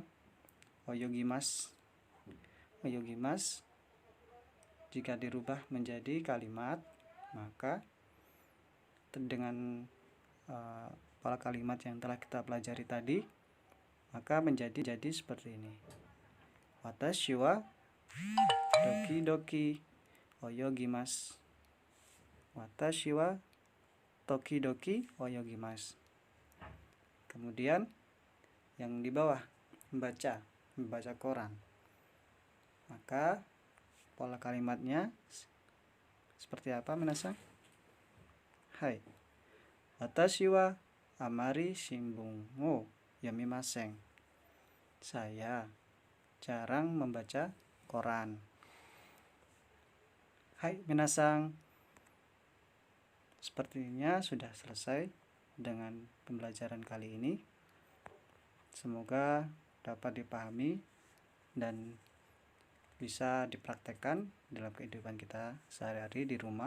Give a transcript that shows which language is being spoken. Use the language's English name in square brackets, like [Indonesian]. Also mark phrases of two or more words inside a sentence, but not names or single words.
[Japanese] Oyogimasu. [Indonesian] Oyogimasu jika dirubah menjadi kalimat, maka dengan pola kalimat yang telah kita pelajari tadi, maka menjadi seperti ini. [Japanese] 私はどきどき泳ぎます. 私は時々泳ぎます. [Indonesian] Kemudian yang di bawah, membaca koran. Maka pola kalimatnya seperti apa minasan? [Japanese] Hai. 私はあまり新聞を読みません. [Indonesian] Saya jarang membaca koran. [Japanese] はい、みなさん. [Indonesian] Sepertinya sudah selesai dengan pembelajaran kali ini. Semoga dapat dipahami dan bisa dipraktekkan dalam kehidupan kita sehari-hari di rumah.